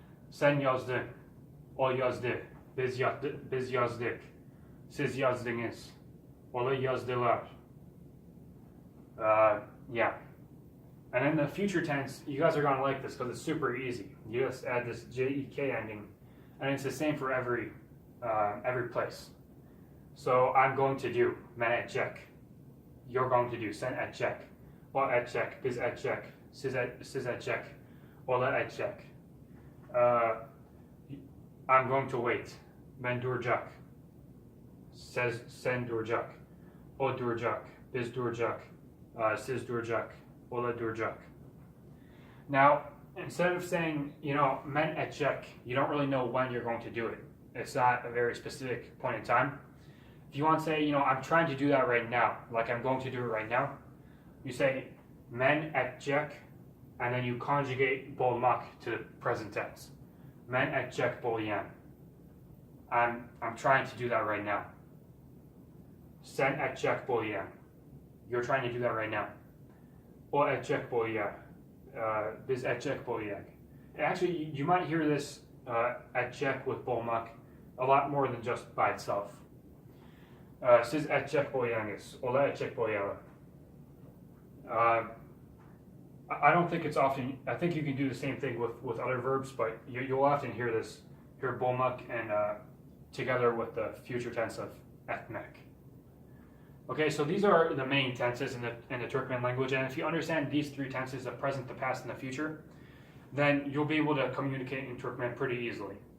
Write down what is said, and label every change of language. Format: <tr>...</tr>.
<tk>Sen yazdın, o yazdı, biz yazdık, siz yazdınız, onlar yazdılar.</tk> <en>Yeah. And in the future tense, you guys are going to like this because it's super easy. You just add this J-E-K ending, and it's the same for every place. So I'm going to do,</en> <tk>men edecek.</tk> <en>You're going to do,</en> <tk>sen edecek. O edecek, biz edecek, siz edecek, onlar edecek.</tk> <en>I'm going to wait.</en> <tk>Ben duracak. Sen duracak. O duracak. Biz duracak. Siz duracak. Ola duracak.</tk> <en>Now, instead of saying,</en> <tk>men edecek,</tk> <en>you don't really know when you're going to do it. It's not a very specific point in time. If you want to say, I'm trying to do that right now, like I'm going to do it right now, you say</en> <tk>men edecek,</tk> <en>and then you conjugate bolmak to the present tense.</en> <tk>Men edecek bolyen.</tk> <en>I'm trying to do that right now.</en> <tk>Sen edecek bolyen.</tk> <en>You're trying to do that right now.</en> <tk>O edecek bolyen. Biz edecek bolyek.</tk> <en>Actually, you might hear this edecek with bolmak a lot more than just by itself.</en> <tk>Siz edecek boyanız, ola edecek boyalı.</tk> <en>I don't think it's often. I think you can do the same thing with other verbs, but you'll often hear this, hear bolmak and together with the future tense of etmek. Okay, so these are the main tenses in the Turkmen language, and if you understand these three tenses, the present, the past, and the future, then you'll be able to communicate in Turkmen pretty easily.</en>